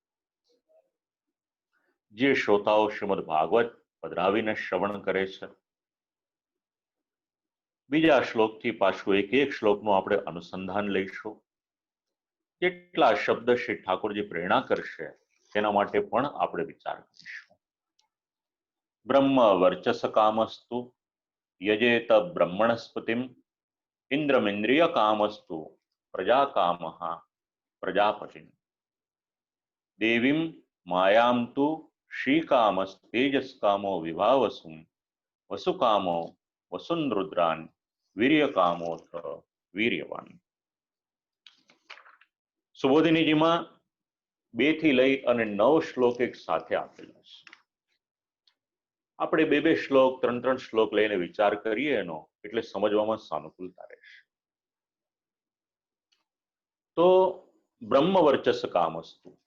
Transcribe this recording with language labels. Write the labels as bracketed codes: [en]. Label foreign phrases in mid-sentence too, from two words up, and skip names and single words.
[gu] જે શ્રોતાઓ શ્રીમદ ભાગવત પધરાવીને શ્રવણ કરે છે, બીજા શ્લોકથી પાછું એક શ્લોકનું આપણે અનુસંધાન લઈશું. કેટલા શબ્દ શ્રી ઠાકોરજી પ્રેરણા કરશે તેના માટે પણ આપણે વિચાર કરીશું. [sa] બ્રહ્મ વર્ચસ કામસ્તુ યજેત બ્રહ્મણસ્પતિમ इंद्रमिंद्रिय कामस्तु प्रजा काम प्रजापति देवीं मायां तु श्रीकामस्तेजस कामो विभावसुम वसुकामो वसुनरुद्रान वीर्यकामोथ वीर्यवान। [gu] સુબોધિનીજીમાં 2 થી લઈ અને 9 શ્લોક એક સાથે આપેલા છે. આપણે 2 શ્લોક 3 શ્લોક લઈને વિચાર કરીએ એનો એટલે સમજવામાં સાનુકૂળતા રહેશે. [sa] તો બ્રહ્મ વર્ચસ કામસ્તુ.